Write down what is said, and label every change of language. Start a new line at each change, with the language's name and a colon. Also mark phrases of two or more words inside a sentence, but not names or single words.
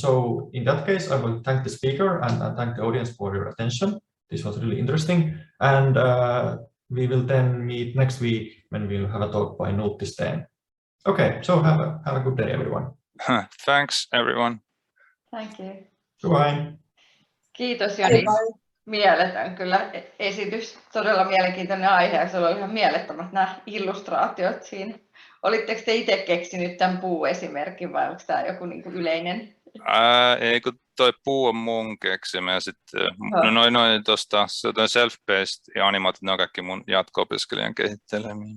English: So in that case, I will thank the speaker and thank the audience for your attention. This was really interesting. And we will then meet next week when we'll have a talk by Nuutti Steen. Okay, so have a good day, everyone. Thanks, everyone. Thank you. Goodbye.
Finnish: Kiitos Joni. Mieletön kyllä esitys. Todella mielenkiintoinen aihe ja sulla oli ihan mielettömät nämä illustraatiot siinä. Olitteko te itse keksinyt tämän puuesimerkin vai onko tämä joku niin kuin yleinen? Ei, kun toi puu on mun keksimä ja sitten noin tuosta self-paced ja animaatit, ne on kaikki mun jatko-opiskelijan kehittelemiä.